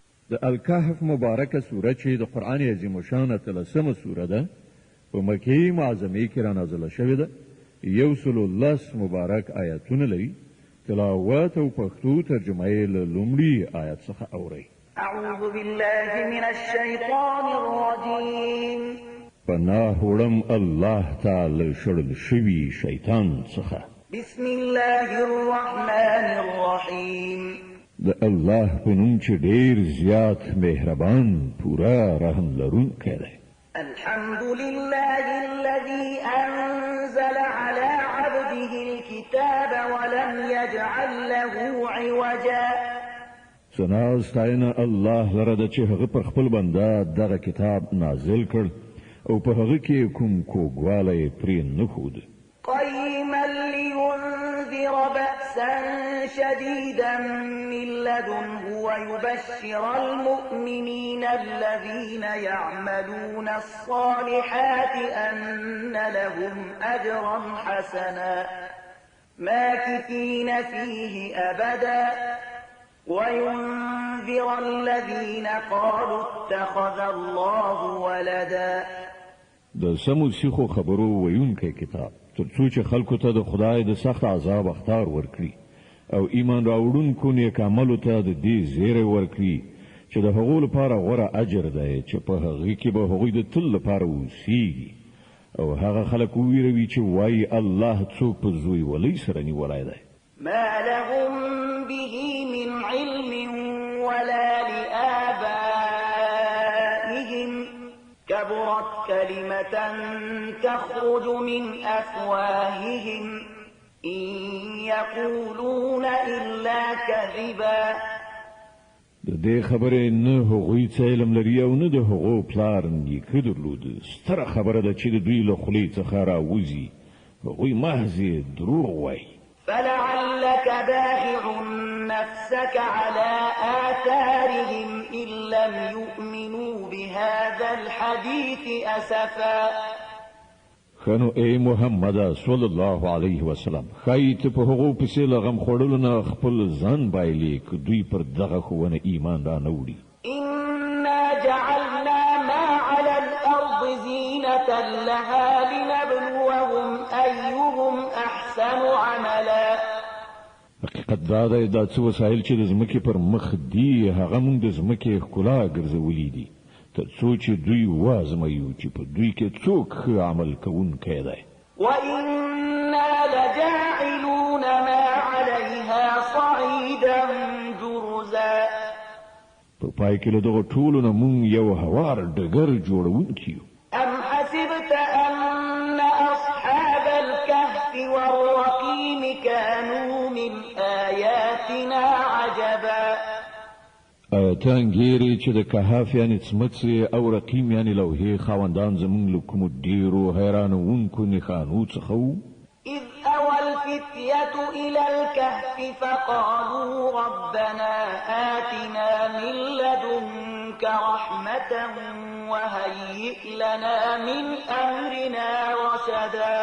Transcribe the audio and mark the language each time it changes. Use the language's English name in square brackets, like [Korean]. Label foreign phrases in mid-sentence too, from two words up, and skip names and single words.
[Pashto] د الکهف مبارکه سوره چې د قرآن عظیم الشان 13مه سوره ده په مکې معظمې کې رانازله شوې ده 110 مبارک آیاتونه لري تلاوت او پښتو ترجمه یې له لومړي آیت څخه اورئ [Arabic] اعوذ بالله من الشیطان الرجیم [Pashto] پناه وړم الله تعالی شړل شوي شیطان څخه [Arabic] بسم الله الرحمن الرحیم [Pashto] د الله په نوم چې ډېر زیات مهربان پورا رحم لرونکی دی [Arabic] الحمد لله الذي أنزل على عبده الكتاب ولم يجعل له عوجا [Pashto] ثنا ستاینه الله لره د چې هغه پر خپل بنده دغه کتاب نازل کړ او په هغه کې کوم کوږوالی پرې نه ښود [Arabic] قيما لينذر بأسا شديدا من لدنه ويبشر المؤمنين الذين يعملون الصالحات أن لهم أجرا حسنا ماكثين فيه أبدا وينذر الذين قالوا اتخذ الله ولدا [Pashto] د سمو سیخو خبرو ویونکی کتاب ترڅو چې خلکو ته د خدای د سخت عذاب اخطار ورکړي او ایمان راوړونکو نیک عملو ته د دې زیری ورکړي چې د هغو لپاره غوره اجر دی چې په هغه کې به هغوی د تل لپاره اوسیږي او هغه خلک وویروي چې وایي الله څوک په زوی ولی سره نیولی دی [Arabic] ما لهم به من علم ولا لآبائهم كبرت كلمة تخرج من أفواههم إن يقولون إلا كذبا [Pashto] د دې خبرې نه هغوی څه علم لري او نه د هغو پلار نیکه درلود ستره خبره ده چې د دوی له خولې څخه راوځي هغوی محض دروغ وایي [Arabic] فلعلك باخع نفسك على آثارهم إن لم يؤمنوا بهذا الحديث أسفا [Pashto] خنو اے محمد [Arabic] صلی الله علیه وسلم [Pashto] خایت په هغو پسې لغم خوړلو نه خپل ځان بایلې که دوی پر دغه ښوونه ایمان را نه وړي [Arabic] إنا جعلنا ما على الأرض زينة لها لنبلوهم أيهم أحسن عملا [Pashto] حقیقت دا دی دا څه وسایل چې د ځمکې پر مخ دي هغه موږ د ځمکې ښکلا ګرځولي دي تر څو چې دوی وازمویو چې په دوی کې څوک ښه عمل کوونکی دی [Arabic] وإنا لجاعلون ما عليها صعيدا جرزا [Pashto] په پای کې له دغو ټولو نه موږ یو هوار ډګر جوړونکي یو [Arabic] أم حسبت أن أصحاب الكهف والرقيم كانوا من آياتنا عجبا [Pashto] ته انګیرې چې د کهف یعنې څمڅې او رقیم یعنې لوحې خاوندان زموږ له کومو ډېرو حیرانوونکو نښانو څخه وو [Arabic] إذ أوى الفتية إلى الكهف فقالوا ربنا آتنا من لدنك رحمة وهيئ لنا من أمرنا رشدا